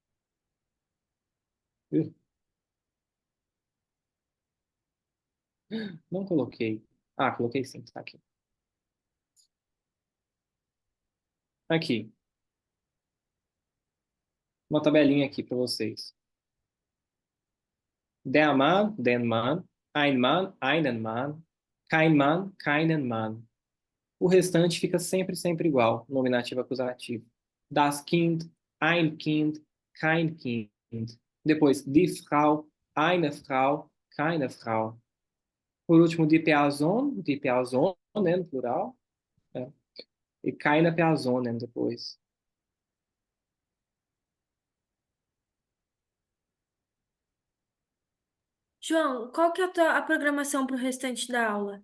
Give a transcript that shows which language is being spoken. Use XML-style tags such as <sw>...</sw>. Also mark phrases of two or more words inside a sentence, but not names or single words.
<pt>Ih, não coloquei. Ah, coloquei sim, tá aqui. Aqui. Uma tabelinha aqui para vocês.</pt> <de>Der Mann, den Mann, ein Mann, einen Mann, kein Mann, keinen Mann.</de> <pt>O restante fica sempre, sempre igual, nominativo acusativo.</pt> <de>Das Kind, ein Kind, kein Kind. Depois, die Frau, eine Frau, keine Frau.</de> <pt>Por último,</pt> <de>die Person,</de> <pt>né, no plural. Né? E</pt> <de>keine Personen</de> <pt>depois. João, qual que é a programação para o restante da aula?</pt>